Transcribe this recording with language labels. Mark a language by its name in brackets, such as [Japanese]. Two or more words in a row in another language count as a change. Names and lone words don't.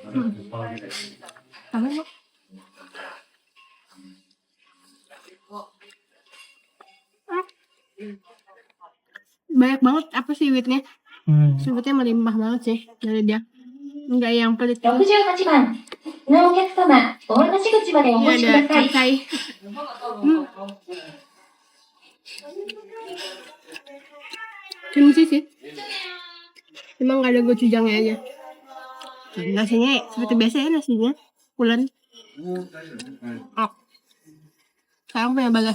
[Indonesian] Tahu kok. Banyak banget apa sih seaweednya? Seaweednya melimpah banget sih dari dia. Enggak yang pelit. [Japanese] 68 番のお客様、お渡し口までお越しください。 [Indonesian] Capcay. Kimchi sih. Emang nggak ada gochujangnya aja. Nasinya seperti biasa ya, nasinya pulen. Sekarang punya Bagas.